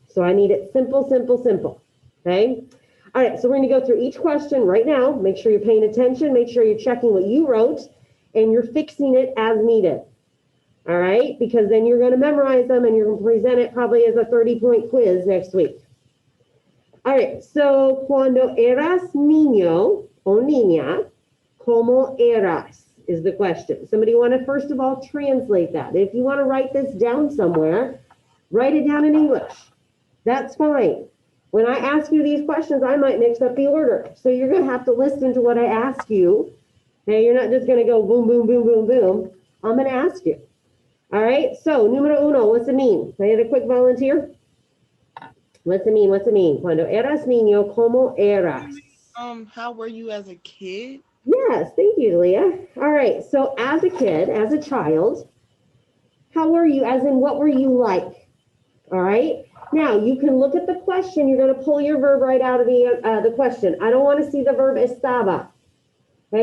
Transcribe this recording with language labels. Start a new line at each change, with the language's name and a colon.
English: So I need it simple, simple, simple. Okay? All right, so we're going to go through each question right now. Make sure you're paying attention. Make sure you're checking what you wrote and you're fixing it as needed. All right, because then you're going to memorize them and you're going to present it probably as a 30-point quiz next week. All right, so
Spanish: cuando eras niño o niña, ¿cómo eras?
English: Is the question. Somebody want to first of all translate that. If you want to write this down somewhere, write it down in English. That's fine. When I ask you these questions, I might mix up the order. So you're going to have to listen to what I ask you. Okay, you're not just going to go boom, boom, boom, boom, boom. I'm going to ask you. All right, so
Spanish: numero uno,
English: what's it mean? Can I get a quick volunteer? What's it mean? What's it mean?
Spanish: Cuando eras niño, ¿cómo eras?
English: How were you as a kid? Yes, thank you, Leah. All right, so as a kid, as a child, how were you? As in, what were you like? All right. Now you can look at the question. You're going to pull your verb right out of the question. I don't want to see the verb estaba. Okay.